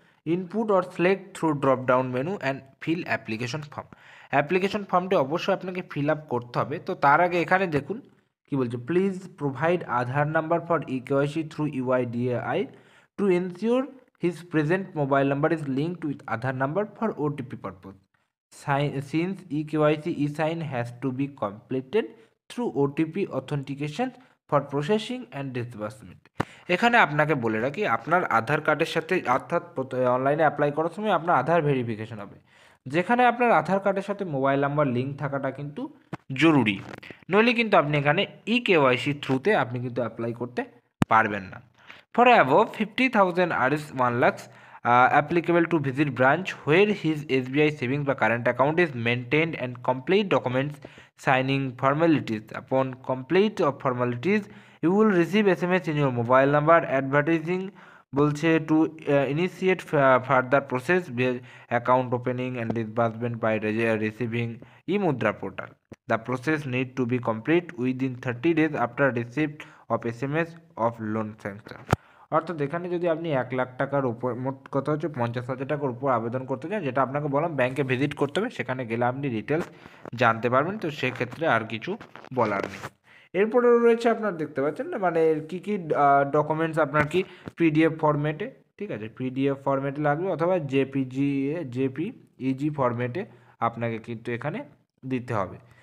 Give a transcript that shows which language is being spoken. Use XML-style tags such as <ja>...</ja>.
<en>Input or select through drop down menu and fill application form.</en> <bn>Application ফর্মটি অবশ্যই আপনাকে fill up করতে হবে। তো তার আগে এখানে দেখুন কি বলছে,</bn> <en>Please provide Aadhaar number for eKYC through UIDAI to ensure his present mobile number is linked with Aadhaar number for OTP purpose. Since eKYC e-sign has to be completed through OTP authentication for processing and disbursement.</en> <bn>এখানে আপনাকে বলে রাখি, আপনার আধার কার্ডের সাথে, অর্থাৎ অনলাইনে apply করার সময় আপনার আধার ভেরিফিকেশন হবে, যেখানে আপনার আধার কার্ডের সাথে মোবাইল নাম্বার লিঙ্ক থাকাটা কিন্তু জরুরি, নইলে কিন্তু আপনি এখানে ইকেওয়াইসি থ্রুতে আপনি কিন্তু অ্যাপ্লাই করতে পারবেন না।</bn> <en>For above 50,000 Rs 1 lakhs applicable to visit branch where his SBI savings বা current account is maintained and complete documents signing formalities. Upon complete of formalities, you will receive SMS in your mobile number advertising বলছে to initiate further process account opening and disbursement by receiving e-mudra portal. The process need to be complete within 30 days after receipt of SMS of loan sanction.</en> <bn>অর্থাৎ এখানে যদি আপনি 1,00,000 টাকার উপর, মোট কথা হচ্ছে 50,000 টাকার উপর আবেদন করতে চান, যেটা আপনাকে বললাম ব্যাংকে ভিজিট করতে হবে, সেখানে গেলে আপনি ডিটেলস জানতে পারবেন। তো সেক্ষেত্রে আর কিছু বলার নেই। এরপরে রয়েছে আপনার দেখতে পাচ্ছেন না, মানে কী কী ডকুমেন্টস আপনার কি পিডিএফ ফরম্যাটে, ঠিক আছে, পিডিএফ ফরম্যাটে লাগবে অথবা জেপিইজি ফরম্যাটে আপনাকে কিন্তু এখানে দিতে হবে।</bn>